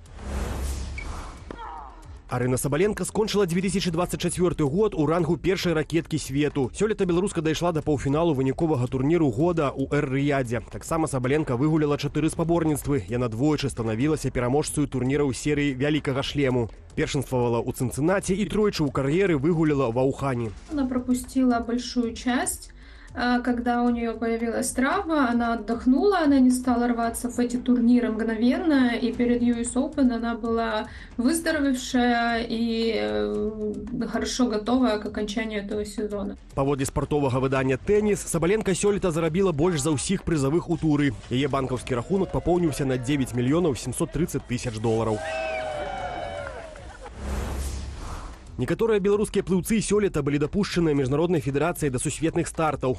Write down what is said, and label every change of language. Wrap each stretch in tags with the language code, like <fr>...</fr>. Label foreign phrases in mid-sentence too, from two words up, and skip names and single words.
<be>Арына Сабаленка скончыла 2024 год у рангу першай ракеткі свету. Сёлета беларуска дайшла да паўфіналу выніковага турніру года ў Эр-Рыядзе. Таксама Сабаленка выгуляла 4 спаборніцтвы. Яна двойчы станавілася пераможцаю турніраў серыі «Вялікага шлему». Першынствавала ў Цынцынаці і тройчы ў кар'еры выгуляла ва Ухане.</be> <ru>Она пропустила большую часть. Когда у нее появилась травма, она отдохнула, она не стала рваться в эти турниры мгновенно, и перед US Open она была выздоровевшая и хорошо готовая к окончанию этого сезона.</ru> <be>Паводле спартовага выдання «Тэніс» Сабаленка сёлета зарабіла больш за ўсіх прызавых у туры. Яе банкаўскі рахунак папоўніўся на $9 730 000. Некаторыя беларускія плыўцы сёлета былі дапушчаныя міжнароднай федэрацыяй да сусветных стартаў.</be>